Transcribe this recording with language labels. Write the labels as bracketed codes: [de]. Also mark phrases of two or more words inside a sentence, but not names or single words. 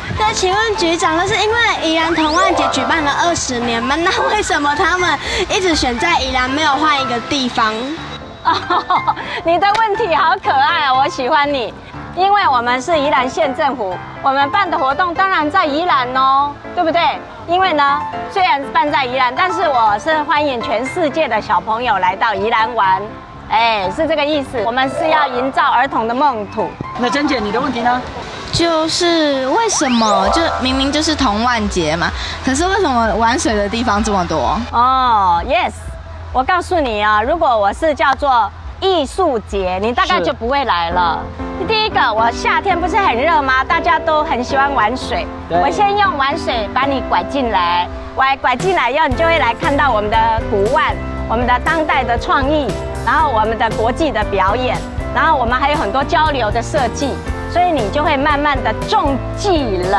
[zh] 那請問局長，那是因為宜蘭童玩節舉辦了20年嗎？那為什麼他們一直選在宜蘭，沒有換一個地方？哦，你的問題好可愛啊，我喜歡你。因為我們是宜蘭縣政府，我們辦的活動當然在宜蘭哦，對不對？因為呢，雖然辦在宜蘭，但是我是歡迎全世界的小朋友來到宜蘭玩，哎，是這個意思。我們是要營造兒童的夢土。那珍姐，你的問題呢？就是為什麼就明明就是童玩節嘛，可是為什麼玩水的地方這麼多？哦 ，yes，我告訴你啊，如果我是叫做藝術節，你大概就不會來了。第一個，我夏天不是很熱嗎？大家都很喜歡玩水。我先用玩水把你拐進來，拐進來以後，你就會來看到我們的古玩、我們的當代的創意，然後我們的國際的表演，然後我們還有很多交流的設計，所以你就會慢慢的中計了。